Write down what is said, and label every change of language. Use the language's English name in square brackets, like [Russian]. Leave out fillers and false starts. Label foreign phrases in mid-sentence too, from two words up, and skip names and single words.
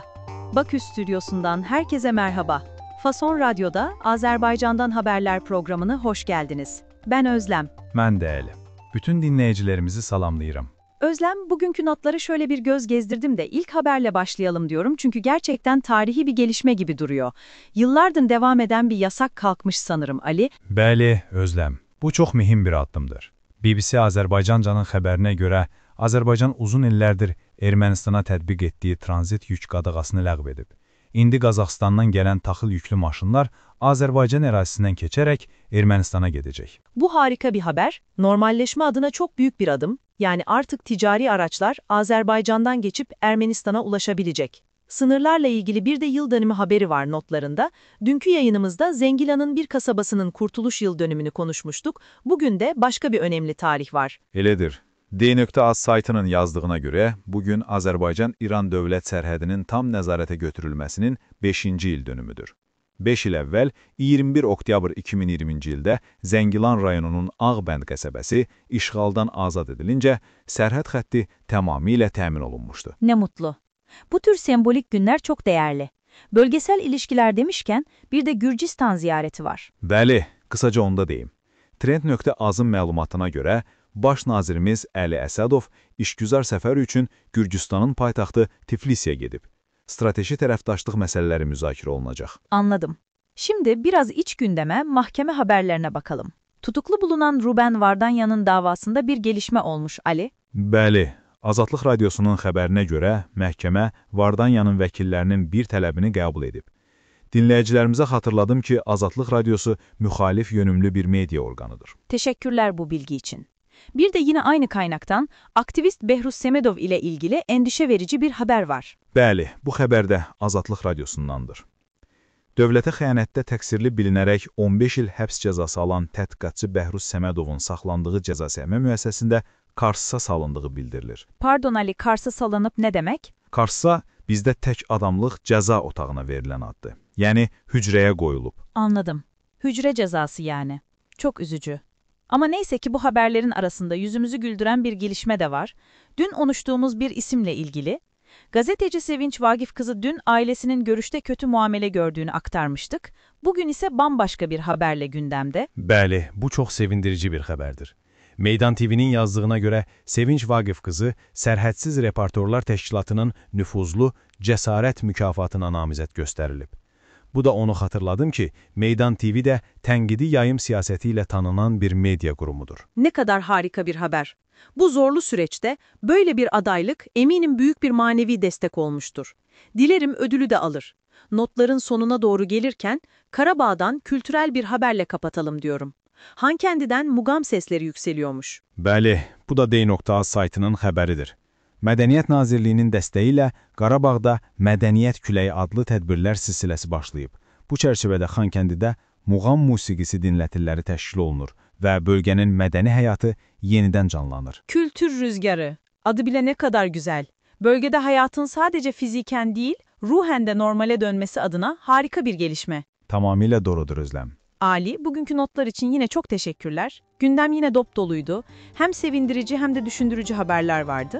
[Turkish] Bakü stüdyosundan herkese merhaba. Fason Radyo'da Azerbaycan'dan haberler programına hoş geldiniz. Ben Özlem. Ben değerli. [Azerbaijani] Bütün dinleyicilerimizi salamlayırım. [Turkish] Özlem, bugünkü notları şöyle bir göz gezdirdim de ilk haberle başlayalım diyorum çünkü gerçekten tarihi bir gelişme gibi duruyor. Yıllardır devam eden bir yasak kalkmış sanırım Ali. [Azerbaijani] Bəli, Özlem. Bu çox mühim bir addımdır. BBC Azərbaycancanın xəbərinə görə, Azərbaycan uzun illərdir Ermənistana tətbiq etdiyi tranzit yük qadağasını ləğv edib. İndi Qazaxıstandan gələn taxıl yüklü maşınlar Azərbaycan ərazisindən keçərək Ermənistana gedəcək. [Turkish] Bu harika bir haber. Normalleşme adına çok büyük bir adım. Yani artık ticari araçlar Azerbaycan'dan geçip Ermenistan'a ulaşabilecek. Sınırlarla ilgili bir de yıl dönümü haberi var notlarında. Dünkü yayınımızda Zengilan'ın bir kasabasının kurtuluş yıl dönümünü konuşmuştuk. Bugün de başka bir önemli tarih var. [Azerbaijani] Elədir. D.Az saytının yazdığına görə, bugün Azərbaycan-İran dövlət sərhədinin tam nəzarətə götürülməsinin 5-ci il dönümüdür. 5 il əvvəl, 21 oktyabr 2020-ci ildə Zəngilan rayonunun Ağbənd qəsəbəsi işğaldan azad edilincə, sərhəd xətti tamamilə təmin olunmuşdu. [Turkish] Ne mutlu. Bu tür sembolik günler çok değerli. Bölgesel ilişkiler demişken bir de Gürcistan ziyareti var. [Azerbaijani] Bəli, qısaca onda deyim. Trend.azın məlumatına görə, Baş nazirimiz Əli Əsədov işgüzar səfər üçün Gürcüstanın paytaxtı Tiflis'e gedib. Strateji tərəfdaşlıq məsələləri müzakirə olunacaq. [Turkish] Anladım. Şimdi biraz iç gündeme, mahkeme haberlerine bakalım. Tutuklu bulunan Ruben Vardanyan'ın davasında bir gelişme olmuş Ali. [Azerbaijani] Bəli, Azadlıq Radyosunun xəbərinə görə məhkəmə Vardanyanın vəkillərinin bir tələbini qəbul edib. Dinləyicilərimizə xatırladım ki, Azadlıq Radyosu müxalif yönümlü bir media orqanıdır. [Turkish] Teşekkürler bu bilgi için. Bir de yine aynı kaynaktan aktivist Behruz Semedov ile ilgili endişe verici bir haber var. [Azerbaijani] Bəli, bu xəbər də Azadlıq Radyosundandır. Dövlətə xəyanətdə təqsirli bilinərək 15 il həbs cəzası alan tədqiqatçı Behruz Semedovun saxlandığı cəzaçəkmə müəssisəsində Kars'a salındığı bildirilir. [Turkish] Pardon Ali, Kars'a salınıp ne demek? [Azerbaijani] Kars'a bizdə tək adamlıq cəza otağına verilən addır. Yəni hücrəyə qoyulub. [Turkish] Anladım. Hücre cezası yani. Çok üzücü. Ama neyse ki bu haberlerin arasında yüzümüzü güldüren bir gelişme de var. Dün konuştuğumuz bir isimle ilgili. Gazeteci Sevinç Vagif kızı dün ailesinin görüşte kötü muamele gördüğünü aktarmıştık. Bugün ise bambaşka bir haberle gündemde. [Azerbaijani] Bəli, bu çox sevindirici bir xəbərdir. Meydan TV'nin yazdığına görə Sevinç Vagif kızı Sərhədsiz Reportorlar Təşkilatının nüfuzlu cəsarət mükafatına namizəd göstərilib. Bu da onu xatırladım ki, Meydan TV də tənqidi yayım siyasəti ilə tanınan bir medya qurumudur. [Turkish] Ne kadar harika bir haber. Bu zorlu süreçte böyle bir adaylık eminim büyük bir manevi destek olmuştur. Dilerim ödülü de alır. Notların sonuna doğru gelirken Karabağ'dan kültürel bir haberle kapatalım diyorum. Hankendi'den mugam sesleri yükseliyormuş. Bəli, bu da D.Az saytının xəbəridir. Mədəniyyət Nazirliyinin dəstəyi ilə Qarabağda Mədəniyyət Küləyi adlı tədbirlər silsiləsi başlayıb. Bu çərçivədə Xankəndidə muğam musiqisi dinlətilləri təşkil olunur və bölgənin mədəni həyatı yenidən canlanır. Kültür rüzgarı. Adı bile ne kadar güzel. Bölgede hayatın sadece fiziken değil, ruhen de normale dönmesi adına harika bir gelişme. [Azerbaijani] Tamamilə doğrudur Özlem. [Turkish] Ali, bugünkü notlar için yine çok teşekkürler. Gündem yine dop doluydu. Hem sevindirici hem de düşündürücü haberler vardı.